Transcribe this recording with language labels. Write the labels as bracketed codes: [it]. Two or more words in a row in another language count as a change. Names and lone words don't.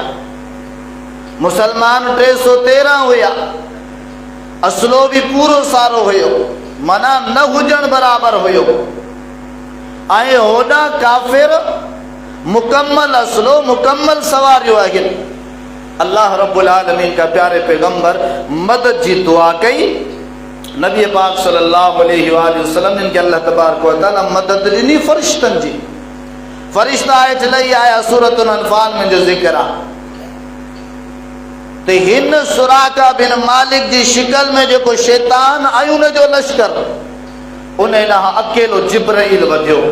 [sd] मुसलमान 313 हुया, असलो भी पूरो सारो हुयो, माना न हुजण बराबर हुयो। ऐं होॾा काफ़िर मुकम्मल असलो मुकम्मल सवारियो आहिनि। अल्लाह [ar] رب العالمين [ur] کا پیارے پیغمبر [sd] मदद जी दुआ कई। नबी पाक [ar] صلى الله عليه وسلم [sd] ने अल्लाह [ar] تبارك وتعالى [sd] मदद ॾिनी फ़रिश्तनि जी। फ़रिश्ता हेठि लही आया, सूरतुल अनफ़ाल में जो ज़िक्र आहे। त हिन सुराका बिन मालिक जी शिकल में जेको शैतान आयो उन जो लश्कर, उन ॾांहुं अकेलो जिब्राईल वधियो।